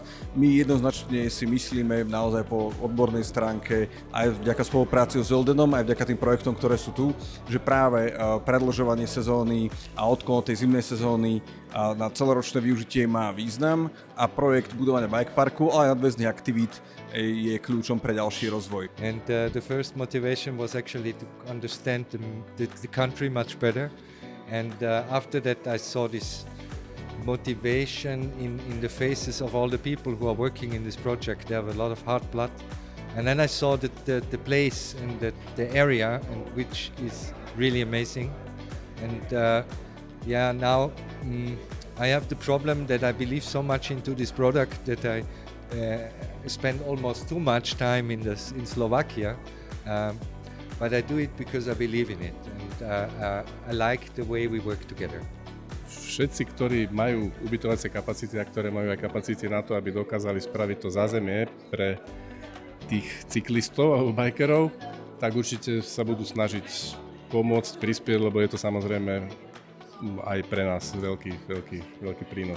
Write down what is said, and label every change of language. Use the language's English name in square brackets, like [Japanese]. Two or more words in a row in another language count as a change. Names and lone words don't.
[Slovak] My jednoznačne si myslíme naozaj po odbornej stránke, aj vďaka spolupráci s Zoldenom, aj vďaka tým projektom, ktoré sú tu, že práve predĺžovanie sezóny a odklon tej zimnej sezóny na celoročné využitie má význam a projekt budovania bike parku, ale aj nadväzných aktivít je kľúčom pre ďalší rozvoj. [English] And the first motivation was actually to understand the country much better. And after that I saw this motivation in the faces of all the people who are working in this project. They have a lot of hard blood. And then I saw that the place and the area, and which is really amazing. And now I have the problem that I believe so much into this product that I spend almost too much time in Slovakia, but I do it because I believe in it, and I like the way we work together. [Slovak] Všetci, ktorí majú ubytovacie kapacity a ktoré majú aj kapacity na to, aby dokázali spraviť to zázemie pre tých cyklistov alebo bikerov, tak určite sa budú snažiť pomôcť, prispieť, lebo je to samozrejme aj pre nás veľký prínos.